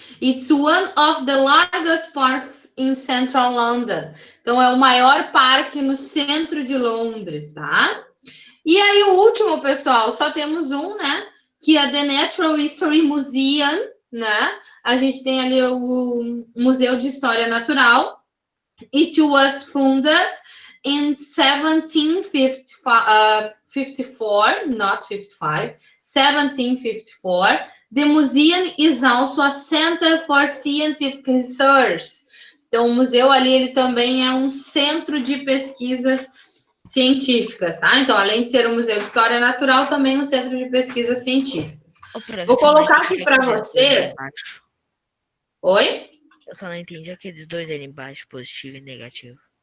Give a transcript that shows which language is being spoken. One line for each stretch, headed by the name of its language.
English: It's one of the largest parks in central London.
Portuguese: Então, é o maior parque no centro de Londres, tá? E aí, o último, pessoal, só temos um, né? Que é The Natural History Museum, né? A gente tem ali o Museu de História Natural.
English: It was founded in 1754, not 55, 1754. The museum is also a center for scientific research.
Portuguese: Então, o museu ali, ele também é um centro de pesquisas científicas, tá? Então, além de ser um museu de história natural, também um centro de pesquisas científicas. Vou colocar aqui para vocês. Oi? Eu só não entendi aqueles dois ali embaixo, positivo e negativo.